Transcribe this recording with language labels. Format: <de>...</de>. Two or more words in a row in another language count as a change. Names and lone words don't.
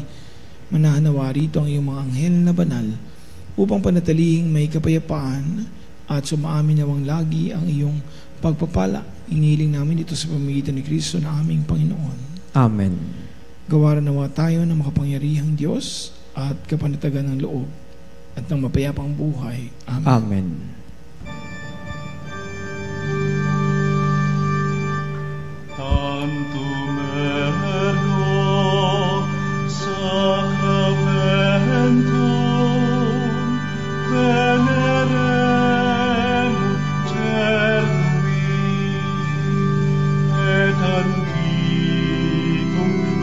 <tl>Manahanawa rito ang iyong mga anghel na banal upang panatalihing may kapayapaan at sumaamin nawang lagi ang iyong pagpapala. Hinihiling namin ito sa pamamagitan ni Kristo na aming Panginoon. Amen. Gawaran nawa tayo ng makapangyarihang Diyos at kapanatagan ng loob at ng mapayapang buhay. Amen. Amen.</tl> <la>Tantum ergo sacramentum venerem cernui et antiquum</la>